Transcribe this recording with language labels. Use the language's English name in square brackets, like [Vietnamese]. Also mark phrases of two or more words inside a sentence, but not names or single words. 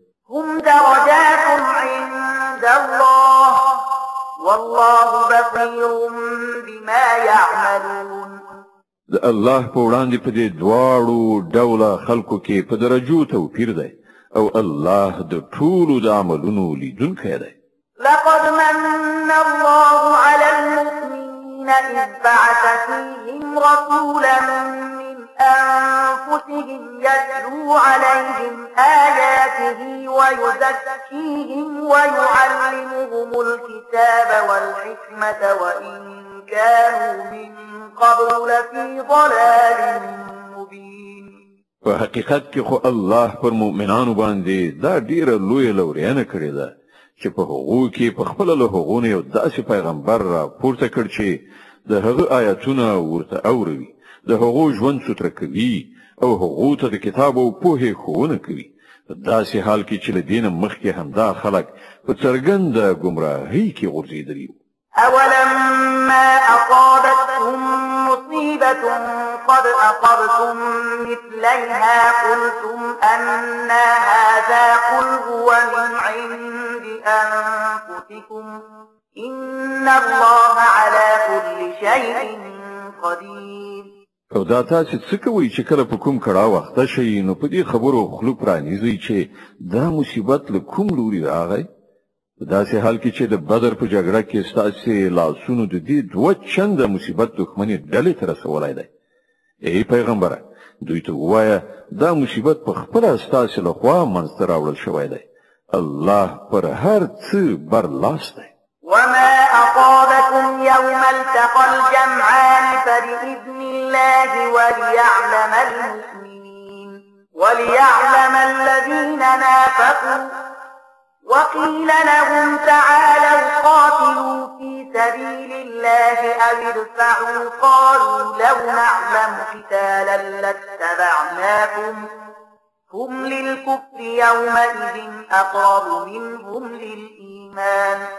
[Arabic] هم درجات عند الله والله بصير بما يعملون. [Pashto] د الله په وړاندې په دې دواړو ډوله خلکو کې په درجو توپیر دی او الله د ټولو د عملونو لیدونکی دی. [Arabic] لقد من الله على المؤمنين إذ بعث فيهم رسولا من أنفسهم يتلو عليهم آياته ويزكيهم ويعلمهم الكتاب والحكمة وإن كانوا من قبل لفي ضلال مبين. [Pashto] په حقیقت کې خو الله پر مؤمنانو باندې دا ډیره لویه لورینه کړې ده چې په هغو کې په خپل له هغونه یو داسې پیغمبر را پورته کړ چې د هغه آیاتونه ورته اوروي، د هغو ژوند ستر کوي او هغو ته د کتاب او پوهې ښوونه کوي. په داسې حال کې چې له دینه مخکې همدا خلک په څرګنده ګمراهۍ کې غورځېدلي. [Arabic] أولما أصابتهم مصيبة قد أصبتم مثليها قلتم أن هذا قل هو من عند أنفسكم إن الله على كل شيء قدير. [Pashto] او دا تاسو څه کوئ چې کله په کوم کړه وخت شي نو په دې خبرو خلو پرانیزي چې دا مصیبت له کوم لوري راغی؟ په داسې حال کې چې د بدر په جګړه کې ستاسو لاسونو د دې دوه چنده مصیبت دښمنۍ ډلې ته رسولای دی. ای پیغمبره دوی ته ووایه دا مصیبت په خپله ستاسو له خوا منځته راوړل شوی دی. الله پر هر څه برلاس دی. [Arabic] وما أصابكم يوم التقى الجمعان فبإذن الله وليعلم المؤمنين وليعلم الذين نافقوا وقيل لهم تعالوا قاتلوا في سبيل الله أو ادفعوا قالوا لو نعلم قتالا لاتبعناكم هم للكفر يومئذ أقرب منهم للإيمان